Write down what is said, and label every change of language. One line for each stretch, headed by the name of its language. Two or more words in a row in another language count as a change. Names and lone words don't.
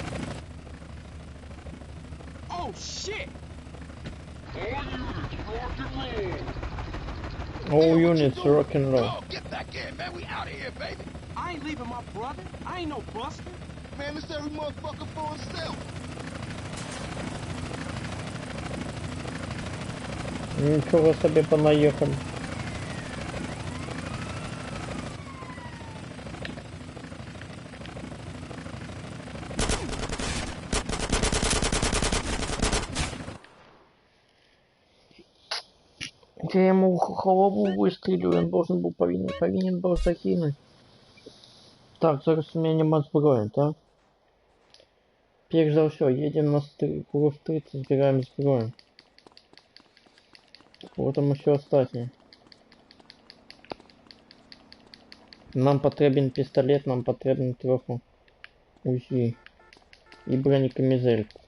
English: Oh, shit! All units rock and roll. Oh, get back in, man. We out of here, baby. I ain't leaving my brother. I ain't no buster. Man, it's every motherfucker for himself.
Russian: Ничего себе понаехали. Я ему в голову выстрелил, он должен был повинен был закинуть.
Ukrainian: Так, зараз у меня нема зброї, так? Перш за все, едем на круг 30, збираем зброю.
Russian: Потом еще остатнє.
Ukrainian: Нам потрібен пістолет, нам потрібен трохи УЗІ і бронекамізель.